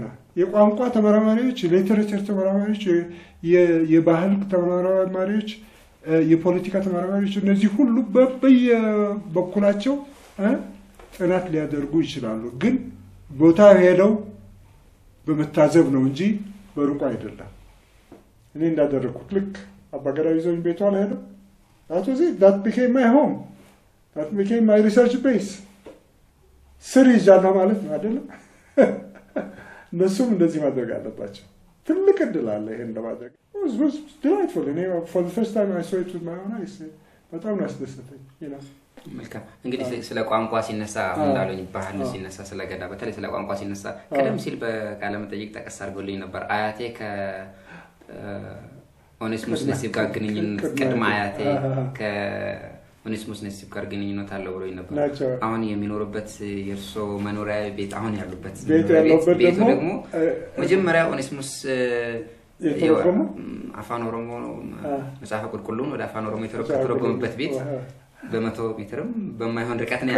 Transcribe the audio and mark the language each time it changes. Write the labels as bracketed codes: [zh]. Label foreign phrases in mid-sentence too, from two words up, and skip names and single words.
[am] የቋንቋ ተመራማሪዎች ሊተሬቸር ተመራማሪዎች የባህል ተመራማሪዎች የፖለቲካ ተመራማሪዎች እነዚህ ሁሉ በየበኩላቸው ጥናት ሊያደርጉ ይችላሉ ግን ቦታ ሄደው በመታዘብ ነው እንጂ በሩቅ አይደለም እኔ እንዳደረኩት ልክ አባገዳ ይዞኝ ቤቷ ላይ ሄደ [en] that became my home that became my research base [am] ስሪዝ ያለው ማለት ነው አይደለም እነሱም እንደዚህ ማድረግ አለባቸው ትልቅ እድል አለ ይሄን ለማድረግ [en] it was delightful for the first time I saw it with my own eyes [am] በጣም ያስደሰተኝ መልካም እንግዲህ ስለ ቋንቋ ሲነሳ እንዳለኝ ባህል ሲነሳ ስለ ገዳ በተለይ ስለ ቋንቋ ሲነሳ ቀደም ሲል በቃለ መጠይቅ ተቀስ አድርጎልኝ ነበር አያቴ ከኦኔስሞስ ነሲብ ጋር ግንኙነት ቀድማ አያቴ ከኦኔስሞስ ነሲብ ጋር ግንኙነት አለው ብሎኝ ነበር አሁን የሚኖርበት የርሶ መኖሪያ ቤት አሁን ያሉበት ቤት ደግሞ መጀመሪያ ኦኔስሞስ አፋን ኦሮሞ መጽሐፍ ቁልቁሉን ወደ አፋን ኦሮሞ የተረጎመበት ቤት በመቶ ሜትርም በማይሆን ርቀት ነው